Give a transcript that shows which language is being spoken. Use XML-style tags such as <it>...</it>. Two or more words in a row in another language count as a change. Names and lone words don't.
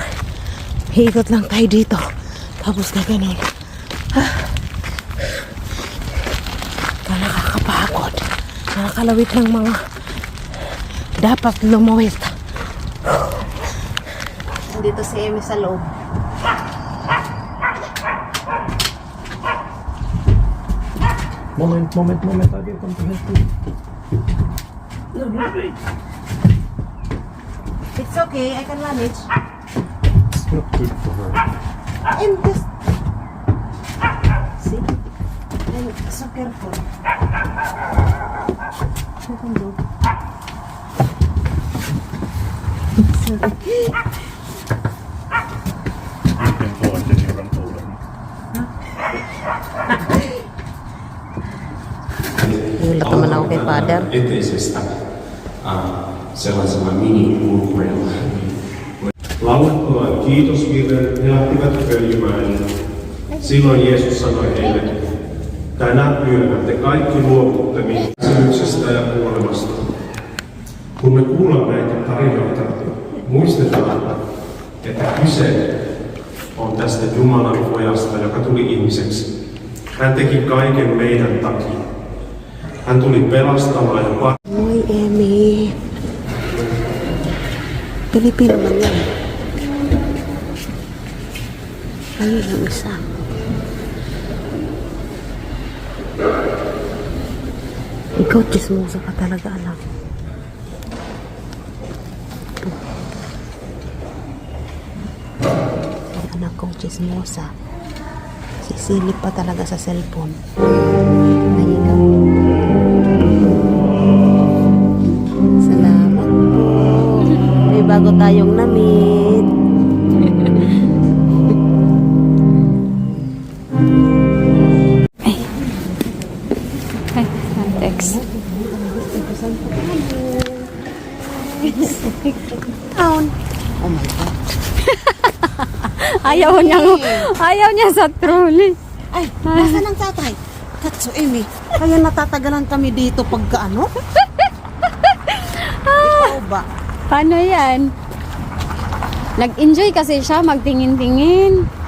<tl>Hiikot lang tayo dito. Tapos na ganun. Nakakapagod. Nakakalawit ng mga dapat lumawit. Dito si Amy sa loob.</tl> <en>Moment. I get something. It's okay, I can manage. It's not good for her. I'm just... See? I'm so careful. I can do. Sorry. You can go and then you run over.</en> <tl>Gulat naman ako kay Father.</tl> <fi>Eteisestä sellaisella mini-ulkureella. Laulettuaan kiitosvirren he lähtivät Öljymäelle. Silloin Jeesus sanoi heille, tänä yönä te kaikki luovutte minun kärsimyksestä ja kuolemasta. Kun me kuulemme näitä tarinoita, muistetaan, että kyse on tästä Jumalan pojasta, joka tuli ihmiseksi. Hän teki kaiken meidän takia. Hän tuli pelastamaan ja Oi,</fi> <tl>Amy. Pilipino man yan. Ayun yung isa. Ikaw, chismosa ka talaga, anak. Ang anak kong chismosa. Sisilip pa talaga sa cellphone. Ayun. Salamat po. May bago tayong na-meet. Text. Town.</tl> <en>Oh my God.</en> <tl>Ayaw niya sa trolley. Ay, nasa ng tatay? Katso, Amy. Kaya natatagalan kami dito pagka ano? Ikaw ba? Paano yan? Nag-enjoy kasi siya, magtingin-tingin.</tl>